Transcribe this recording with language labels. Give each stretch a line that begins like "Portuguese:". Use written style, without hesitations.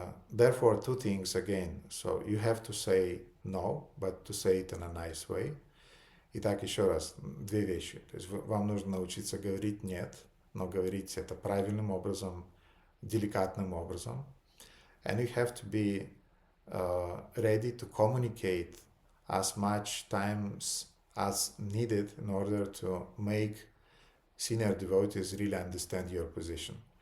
English: Therefore, two things again. So you have to say no, but to say it in a nice way.
Russian: Итак, еще раз, две вещи. То есть вам нужно научиться говорить «нет», но говорить это правильным образом, деликатным образом.
English: And you have to be ready to communicate as much times as needed in order to make senior devotees really understand your position.